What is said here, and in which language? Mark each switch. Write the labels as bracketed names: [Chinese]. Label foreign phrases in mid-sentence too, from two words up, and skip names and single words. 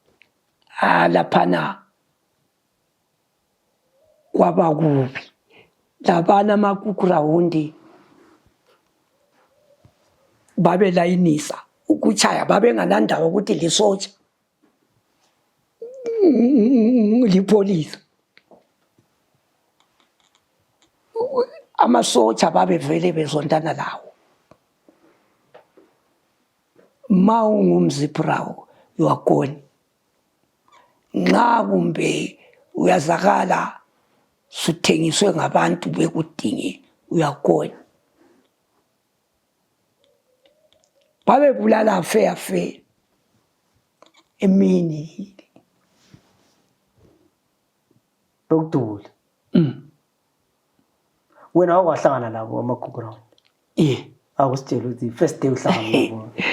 [North Ndebele] Laphana kwaba kubi labana makukurawundi babe layinisa ukuchaya babenganandaba ukuthi lisotsha lipolisa amasotsha babevele bezontana lawo ma ungumziprawo [English] you are gone [North Ndebele] nxa kumbe uyazakala suthengiswe ngabantu bekudinge [English] you are gone [North Ndebele] babebulala fe emini lokudula wena awukahlangana labo amagugurawundi akusitshela ukuthi first day uhlangana nabo